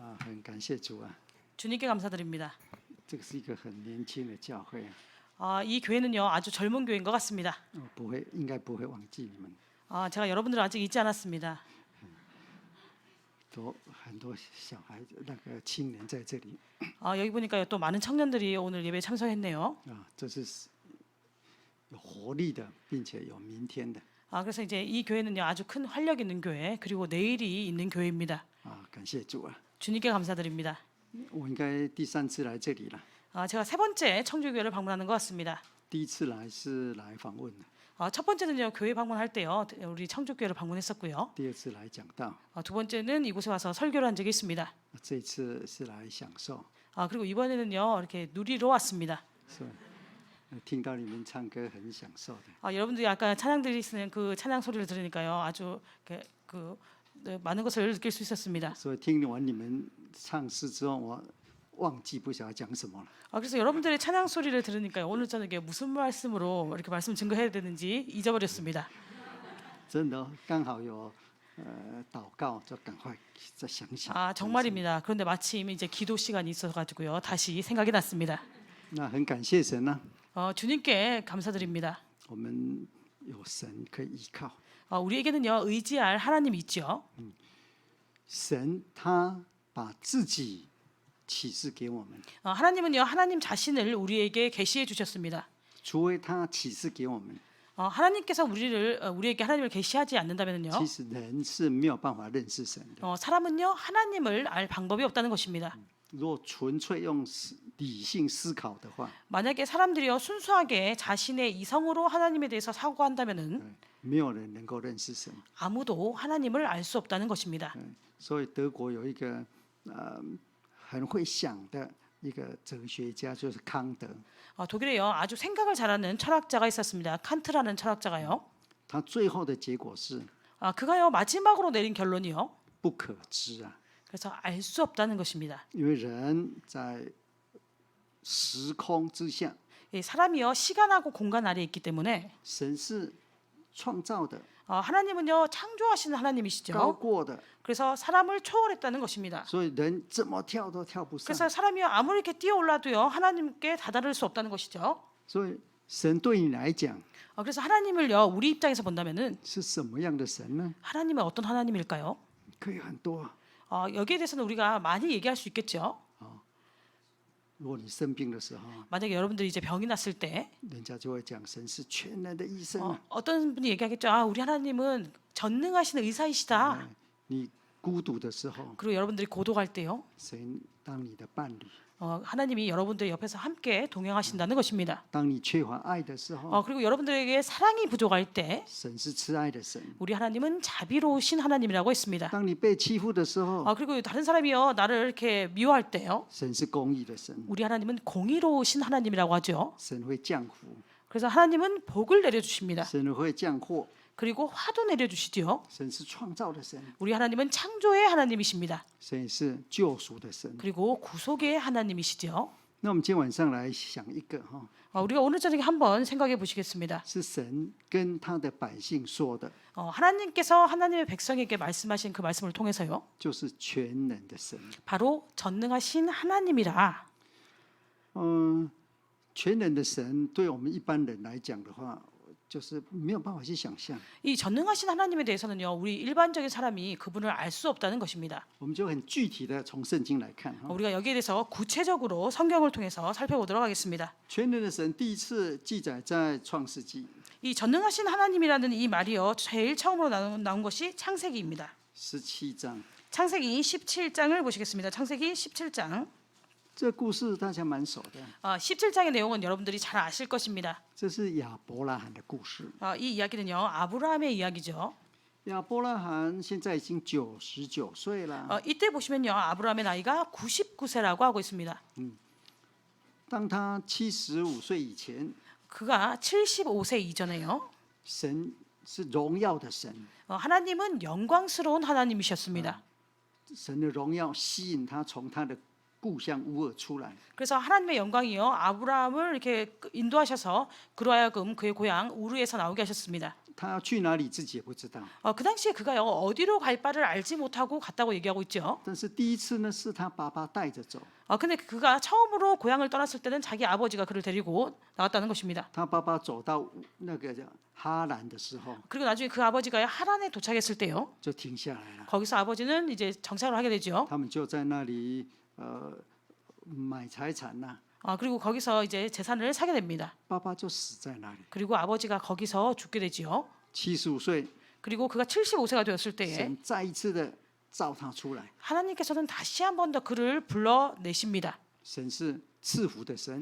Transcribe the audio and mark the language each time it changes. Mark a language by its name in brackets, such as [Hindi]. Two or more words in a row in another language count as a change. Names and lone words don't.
[Chinese] 很感谢主啊， [Korean] 주님께 감사드립니다. [Chinese] 这个是一个很年轻的教会 [Korean] 이 교회는요 아주 젊은 교회인 것 같습니다. [Chinese] 应该不会忘记你们， [Korean] 제가 여러분들을 아직 잊지 않았습니다. [Chinese] 都很多小孩子那个青年在这里 [Korean] 여기 보니까 또 많은 청년들이 오늘 예배에 참석했네요. [Chinese] 这是有活力的，并且有明天的 [Korean] 그래서 이제 이 교회는요 아주 큰 활력 있는 교회 그리고 내일이 있는 교회입니다. [Chinese] 感谢主啊！ [Korean] 주님께 감사드립니다. [Chinese] 我应该第3次来这里了， [Korean] 제가 3번째 청주교회를 방문하는 것 같습니다. [Chinese] 第1次来是来访问的， [Korean] 첫 번째는요 교회 방문할 때요 우리 청주교회를 방문했었고요. [Chinese] 第2次来讲道， [Korean] 두 번째는 이곳에 와서 설교를 한 적이 있습니다. [Chinese] 这一次是来享受， [Korean] 그리고 이번에는요 이렇게 누리러 왔습니다. [Chinese] 是听到你们唱歌很享受的。 [Korean] 여러분들이 아까 찬양들이 쓰는 그 찬양 소리를 들으니까요 아주 많은 것을 느낄 수 있었습니다. [Chinese] 所以听完你们唱诗之后，我忘记不晓得讲什么了。 [Korean] 그래서 여러분들의 찬양 소리를 들으니까요 오늘 저녁에 무슨 말씀으로 이렇게 말씀 증거해야 되는지 잊어버렸습니다. [Chinese] 真的刚好有祷告，就赶快再想想。 [Korean] 정말입니다. 그런데 마침 이제 기도 시간이 있어가지고요 다시 생각이 났습니다. [Chinese] 那很感谢神呢、 [Korean] 주님께 감사드립니다. [Chinese] 我们有神可以依靠。 [Korean] 우리에게는요 의지할 하나님이 있죠. [Chinese] 神他把自己启示给我们， [Korean] 하나님은요 하나님 자신을 우리에게 계시해 주셨습니다. [Chinese] 除非他启示给我们， [Korean] 하나님께서 우리에게 하나님을 계시하지 않는다면요 [Chinese] 其实人是没有办法认识神的。 [Korean] 사람은요 하나님을 알 방법이 없다는 것입니다. [Chinese] 如果纯粹用理性思考的话， [Korean] 만약에 사람들이요 순수하게 자신의 이성으로 하나님에 대해서 사고한다면은 [Chinese] 没有人能够认识神。 [Korean] 아무도 하나님을 알 수 없다는 것입니다. [Chinese] 所以德国有一个很会想的一个哲学家，就是康德。 [Korean] 독일에요 아주 생각을 잘하는 철학자가 있었습니다. 칸트라는 철학자가요. [Chinese] 他最后的结果是 [Korean] 그가요 마지막으로 내린 결론이요. [Chinese] 不可知啊， [Korean] 그래서 알 수 없다는 것입니다. [Chinese] 因为人在时空之下， [Korean] 사람이요 시간하고 공간 아래에 있기 때문에 [Chinese] 神是创造的、 [Korean] 하나님은요 창조하시는 [Chinese] 高 [Korean] 하나님이시죠. [Chinese] 过的， [Korean] 그래서 사람을 초월했다는 것입니다. [Chinese] 所以人怎么跳都跳不上。 [Korean] 그래서 사람이요 아무리 이렇게 뛰어올라도요 하나님께 다다를 수 없다는 것이죠. [Chinese] 所以神对你来讲 [Korean] 그래서 하나님을요 우리 입장에서 본다면은 [Chinese] 是什么样的神呢？ [Korean] 하나님은 어떤 하나님일까요? [Chinese] 可以很多。 [Korean] 여기에 대해서는 우리가 많이 얘기할 수 있겠죠. [Chinese] 如果你生病的时候， [Korean] 만약에 여러분들이 이제 병이 났을 때 [Chinese] 人家就会讲神是全能的医生啊。 [Korean] 어떤 분이 얘기하겠죠. 우리 하나님은 전능하신 의사이시다. [Chinese] 你孤独的时候， [Korean] 그리고 여러분들이 고독할 때요. [Chinese] 神当你的伴侣； [Korean] 하나님이 여러분들 옆에서 함께 동행하신다는 것입니다. [Chinese] 当你缺乏爱的时候， [Korean] 그리고 여러분들에게 사랑이 부족할 때 [Chinese] 神是慈爱的神； [Korean] 우리 하나님은 자비로우신 하나님이라고 했습니다. [Chinese] 当你被欺负的时候， [Korean] 그리고 다른 사람이요 나를 이렇게 미워할 때요 [Chinese] 神是公义的神， [Korean] 우리 하나님은 공의로우신 하나님이라고 하죠. [Chinese] 神会降福， [Korean] 그래서 하나님은 복을 내려주십니다. [Chinese] 神会降祸， [Korean] 그리고 화도 내려주시죠. [Chinese] 神是创造的神， [Korean] 우리 하나님은 창조의 하나님이십니다. [Chinese] 神也是救赎的神。 [Korean] 그리고 구속의 하나님이시죠. [Chinese] 那我们今天晚上来想一个 [Korean] 우리가 오늘 저녁에 한번 생각해 보시겠습니다. [Chinese] 是神跟他的百姓说的， [Korean] 하나님께서 하나님의 백성에게 말씀하신 그 말씀을 통해서요. [Chinese] 就是全能的神。 [Korean] 바로 전능하신 하나님이라. [Chinese] 全能的神对我们一般人来讲的话，就是没有办法去想象。 [Korean] 이 전능하신 하나님에 대해서는요. 우리 일반적인 사람이 그분을 알 수 없다는 것입니다. [Chinese] 我们就很具体的从圣经来看 [Korean] 우리가 여기에 대해서 구체적으로 성경을 통해서 살펴보도록 하겠습니다. [Chinese] 全能的神第一次记载在创世纪 [Korean] 이 전능하신 하나님이라는 이 말이요. 제일 처음으로 나온 것이 창세기입니다. [Chinese] 17章。 [Korean] 창세기 17장을 보시겠습니다. 창세기 17장. [Chinese] 这个故事大家蛮熟的， [Korean] 17장의 내용은 여러분들이 잘 아실 것입니다. [Chinese] 这是亚伯拉罕的故事。 [Korean] 이 이야기는요. 아브라함의 이야기죠. [Chinese] 亚伯拉罕现在已经99岁了。 [Korean] 이때 보시면요. 아브라함의 나이가 99세라고 하고 있습니다. [Chinese] 当他75岁以前， [Korean] 그가 75세 이전에요. [Chinese] 神是荣耀的神， [Korean] 하나님은 영광스러운 하나님이셨습니다. [Chinese] 神的荣耀吸引他从他的故乡乌尔出来。 [Korean] 그래서 하나님의 영광이요. 아브라함을 이렇게 인도하셔서 그로 하여금 그의 고향 우르에서 나오게 하셨습니다. [Chinese] 他要去哪里自己也不知道。 [Korean] 그 당시에 그가요 어디로 갈 바를 알지 못하고 갔다고 얘기하고 있죠. [Chinese] 但是第一次呢，是他爸爸带着走， [Korean] 근데 그가 처음으로 고향을 떠났을 때는 자기 아버지가 그를 데리고 나갔다는 것입니다. [Chinese] 他爸爸走到那个叫哈兰的时候， [Korean] 그리고 나중에 그 아버지가 하란에 도착했을 때요. [Chinese] 就停下来了。 [Korean] 거기서 아버지는 이제 정착을 하게 되죠. [Chinese] 他们就在那里买财产呐、 [Korean] 그리고 거기서 이제 재산을 사게 됩니다. [Chinese] 爸爸就死在那里。 [Korean] 그리고 아버지가 거기서 죽게 되지요. [Chinese] 75岁， [Korean] 그리고 그가 75세가 되었을 때에 [Chinese] 神再一次的召他出来。 [Korean] 하나님께서는 다시 한 번 더 그를 불러내십니다. [Chinese] 神是赐福的神，